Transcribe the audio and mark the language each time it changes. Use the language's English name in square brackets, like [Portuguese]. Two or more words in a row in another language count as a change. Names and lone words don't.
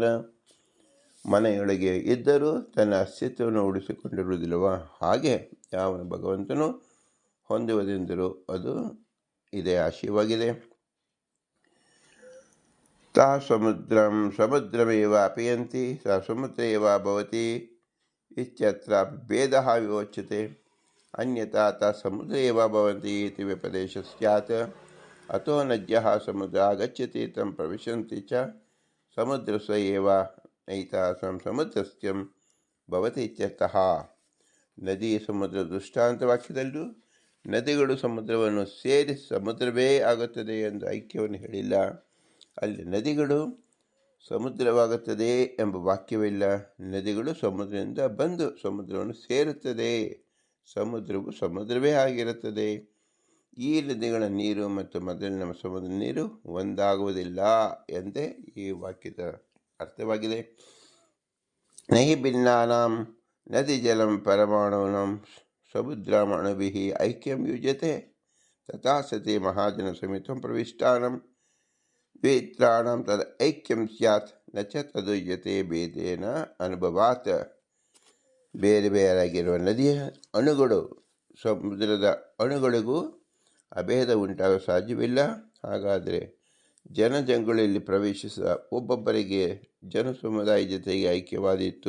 [Kannada] ಮನೆಯೊಳಗೆ ಇದ್ದರೂ ತನ್ನ ಅಸ್ತಿತ್ವವನ್ನು ಉಳಿಸಿಕೊಂಡಿರುವುದಿಲ್ಲವ? ಹಾಗೆ ಯಾವನು ಭಗವಂತನು ಹೊಂದುವುದೆಂದರೂ ಅದು ಇದೇ ಆಶಯವಾಗಿದೆ. [Sanskrit] ತಾ ಸಮುದ್ರಮೇವ ಅಪಯಂತಿ ಸ ಸಮುದ್ರ ಏವ ಭವತಿ ಇತ್ಯತ್ರ ಭೇದಃ ವಿವೋಚ್ಯತೆ. ಅನ್ಯಥಾ ತಾ ಸಮುದ್ರ ಏವ ಭವಂತಿ ಇತಿ ವ್ಯಪದೇಶ ಸ್ಯಾತ್. ಅತೋ ನದ್ಯಃ ಸಮುದ್ರ ಆಗಚ್ಚತಿ ತಂ ಪ್ರವಿಶಂತಿ ಚ ಸಮುದ್ರಸ್ಯ ಏವ ನೈತಾಸಾಂ ಸಮುದ್ರಸ್ಥ್ಯಂ ಭವತಿ ಇತ್ಯರ್ಥಃ. [Kannada] ನದಿ ಸಮುದ್ರ ದೃಷ್ಟಾಂತ ವಾಕ್ಯದಲ್ಲೂ ನದಿಗಳು ಸಮುದ್ರವನ್ನು ಸೇರಿ ಸಮುದ್ರವೇ ಆಗುತ್ತದೆ ಎಂದು ಐಕ್ಯವನ್ನು ಹೇಳಿಲ್ಲ. ಅಲ್ಲಿ ನದಿಗಳು ಸಮುದ್ರವಾಗುತ್ತದೆ ಎಂಬ ವಾಕ್ಯವಿಲ್ಲ. ನದಿಗಳು ಸಮುದ್ರದಿಂದ ಬಂದು ಸಮುದ್ರವನ್ನು ಸೇರುತ್ತದೆ. ಸಮುದ್ರವು ಸಮುದ್ರವೇ ಆಗಿರುತ್ತದೆ. ಈ ನದಿಗಳ ನೀರು ಮತ್ತು ಮೊದಲಿನ ಸಮುದ್ರ ನೀರು ಒಂದಾಗುವುದಿಲ್ಲ ಎಂದೇ ಈ ವಾಕ್ಯದ ಅರ್ಥವಾಗಿದೆ. [Sanskrit] ನಹಿ ಭಿನ್ನಾನಾಂ ನದಿ ಜಲಂ ಪರಮಾಣೂನಾಂ ಸಮುದ್ರಂ ಅಣುಭಿಃ ಐಕ್ಯಂ ಯುಜ್ಯತೆ ತಥಾ ಸತಿ ಮಹಾಜನ ಸಮಿತಂ ಪ್ರವಿಷ್ಟಾನಾಂ ದ್ವಿತ್ರಾಣಾಂ ತದ್ ಐಕ್ಯಂ ಸ್ಯಾತ್ ನ ಚ ತದುಜ್ಯತೆ ಭೇದೇನ ಅನುಭವಾತ್. [Kannada] ಬೇರೆ ಬೇರೆಯಾಗಿರುವ ನದಿಯ ಅಣುಗಳು ಸಮುದ್ರದ ಅಣುಗಳಿಗೂ ಅಭೇದ ಉಂಟಾಗಲು ಸಾಧ್ಯವಿಲ್ಲ. ಹಾಗಾದರೆ ಜನಜಂಗುಳಿಯಲ್ಲಿ ಪ್ರವೇಶಿಸಿದ ಒಬ್ಬೊಬ್ಬರಿಗೆ ಜನಸಮುದಾಯ ಜೊತೆಗೆ ಐಕ್ಯವಾದಿತ್ತು.